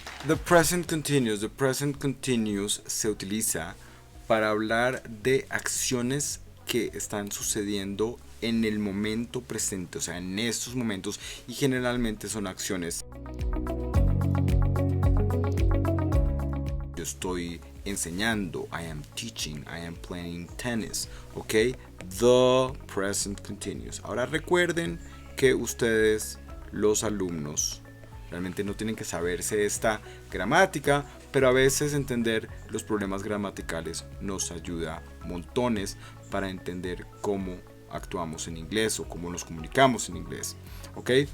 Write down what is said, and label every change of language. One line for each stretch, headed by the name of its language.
Spanish: The present continuous se utiliza para hablar de acciones que están sucediendo en el momento presente, o sea, en estos momentos, y generalmente son acciones.
English: Yo estoy enseñando, I am teaching, I am playing tennis, ¿ok? The present continuous.
Spanish: Ahora recuerden que ustedes, los alumnos, realmente no tienen que saberse esta gramática, pero a veces entender los problemas gramaticales nos ayuda montones para entender cómo actuamos en inglés o cómo nos comunicamos en inglés. ¿Ok?